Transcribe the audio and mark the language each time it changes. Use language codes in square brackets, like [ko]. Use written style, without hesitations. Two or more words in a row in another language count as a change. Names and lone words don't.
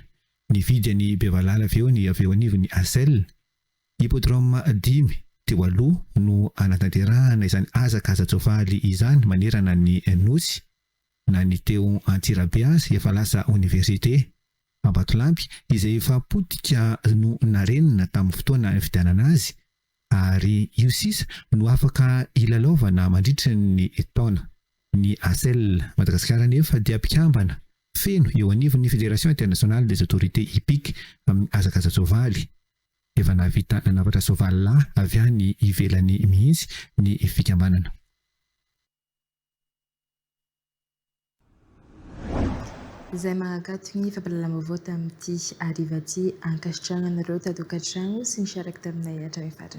[mg] Ny vidy any Bevalala avy eo anivon'ny ASEL hippodrome 5 teo aloha no anatanterahana izany hazakaza-tsoavaly izany manerana ny nosy na ny teo Antsirabe azy efa lasa université Ambatolampy izay efa potika no narenina tamin'ny fotoana fidianana azy ary io sisa no afaka ilalaovana mandritra ny taona. Ny ASEL Madagasikara nefa dia mpikambana feno eo anivon'ny Fédération internationale des autorités hippiques amin'ny hazakaza-tsoavaly. Efa navita nanavatra soavaly lahy avy any ivelany mihitsy ny fikambanana. Izay mahagato ny fampalalam-baovao tamin'ity hariva ity ankasitrahananareo tato-katrano sy ny siaraka taminay hatrany farany.